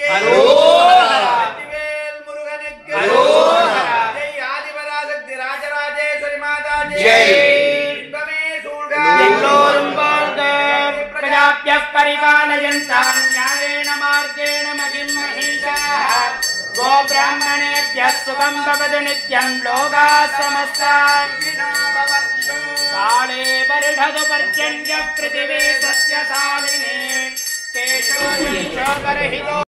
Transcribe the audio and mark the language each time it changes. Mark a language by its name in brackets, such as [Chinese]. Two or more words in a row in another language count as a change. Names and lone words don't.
[Tamil] அரோகரா. வெற்றிவேல் முருகனுக்கு அரோகரா. ஜெய் ஆதிபராசக்தி ராஜராஜேஸ்வரி மாதா ஜெய். இன்பமே சூழ்க எல்லோரும் வாழ்க [Sanskrit] प्रजाभ्यः परिपालयन्ताम् ज्ञानेन मार्गेण महीम् महीशाः गो ब्राह्मणेभ्यः शुभं भवतु नित्यं लोकाः समस्ताः सुखिनो भवन्तु काले वर्धतु पर्जन्यः पृथिवी सस्यशालिनी केशोऽयं शोकरहितो